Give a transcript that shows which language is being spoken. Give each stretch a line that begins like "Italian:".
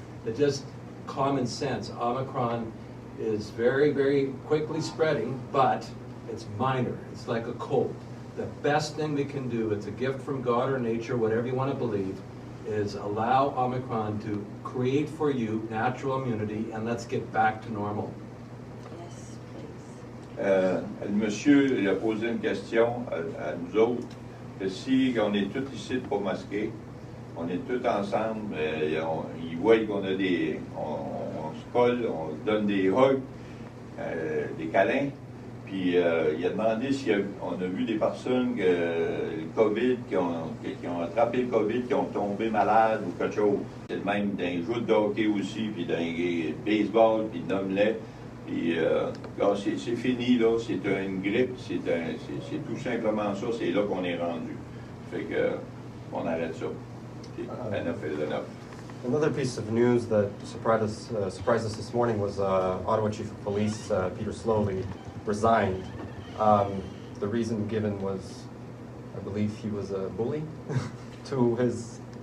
English: It's just common sense. Omicron is very, very quickly spreading, but it's minor. It's like a cold. The best thing we can do, it's a gift from God or nature, whatever you want to believe, is allow Omicron to create for you natural immunity, and let's get back to normal. Yes, please.
French: Le monsieur il a posé une question à nous autres, que si on est tous ici pas masqués, on est tous ensemble, ils voient qu'on a on se colle, on se donne des hugs, des câlins, puis il a demandé si on a vu des personnes que le COVID, qui ont attrapé le COVID, qui ont tombé malades ou quelque chose. C'est le même dans les jeux de hockey aussi, puis dans les baseball, puis d'omelette. Puis là, c'est fini, là, c'est une grippe, c'est tout simplement ça, c'est là qu'on est rendu. Fait que, on arrête ça.
English: Enough is enough. Another piece of news that surprised us this morning was Ottawa Chief of Police Peter Slowly resigned. The reason given was, I believe he was a bully to his